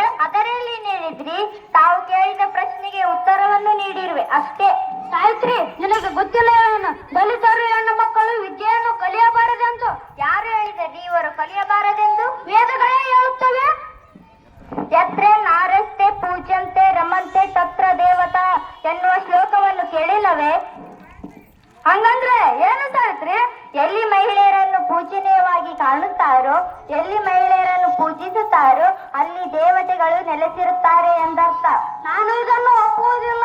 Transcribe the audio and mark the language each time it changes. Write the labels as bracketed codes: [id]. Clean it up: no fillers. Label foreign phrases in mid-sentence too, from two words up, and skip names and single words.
[kn] ಅದರಲ್ಲಿ ಏನಿದ್ರಿ, ತಾವು ಕೇಳಿದ ಪ್ರಶ್ನೆಗೆ ಉತ್ತರವನ್ನು ನೀಡಿರುವೆ ಅಷ್ಟೇ. ಸಾವಿತ್ರಿ, ನಿನಗೆ ಗೊತ್ತಿಲ್ಲ ಏನು? ದಲಿತರು ಹೆಣ್ಣು ಮಕ್ಕಳು ವಿದ್ಯೆಯನ್ನು ಕಲಿಯಬಾರದೆಂದು. ಯಾರು ಹೇಳಿದರೆ ಇವರು ಕಲಿಯಬಾರದೆಂದು? ವೇದಗಳೇ ಹೇಳುತ್ತವೆ. [sa] ಯತ್ರೆ ನಾರಸ್ತೆ ಪೂಜ್ಯಂತೆ ರಮಂತೆ ತತ್ರ ದೇವತಾ [kn] ಎನ್ನುವ ಶ್ಲೋಕವನ್ನು ಕೇಳಿಲ್ಲವೇ? ಹಂಗಂದ್ರೆ ಏನು ಸಾವಿತ್ರಿ? ಎಲ್ಲಿ ಮಹಿಳೆಯರನ್ನು ಪೂಜನೀಯವಾಗಿ ಕಾಣುತ್ತಾರೋ, ಎಲ್ಲಿ ಮಹಿಳೆಯರನ್ನು ಪೂಜಿಸುತ್ತಾರೋ ಅಲ್ಲಿ ದೇವತೆಗಳು ನೆಲೆಸಿರುತ್ತಾರೆ ಎಂದರ್ಥ. ನಾನು ಇದನ್ನು ಒಪ್ಪುವುದಿಲ್ಲ.